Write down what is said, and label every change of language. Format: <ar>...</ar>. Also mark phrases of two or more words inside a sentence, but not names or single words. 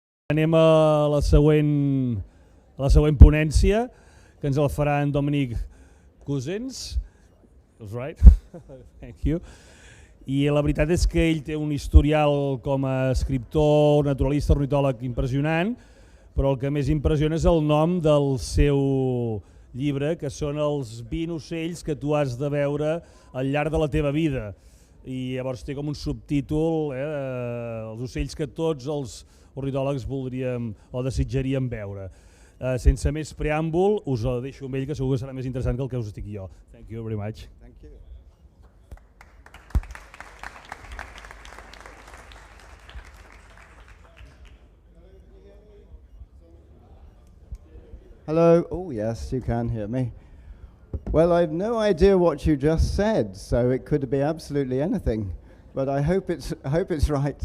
<ca>Anem a la següent ponència, que ens el farà en Dominic Couzens.</ca> <en>That's right. Thank you.</en> <ca>I la veritat és que ell té un historial com a escriptor, naturalista, ornitòleg impressionant, però el que més impressiona és el nom del seu llibre, que són els 20 ocells que tu has de veure al llarg de la teva vida. I llavors té com un subtítol, els ocells que tots els ornitòlegs voldríem o desitjaríem veure. Sense més preàmbul, us ho deixo amb ell, que segur que serà més interessant que el que us estic jo.</ca> <en>Thank you very much. Thank you. Hello. Oh, yes, you can hear me. Well, I've no idea what you just said, so it could be absolutely anything, but I hope it's right.</en>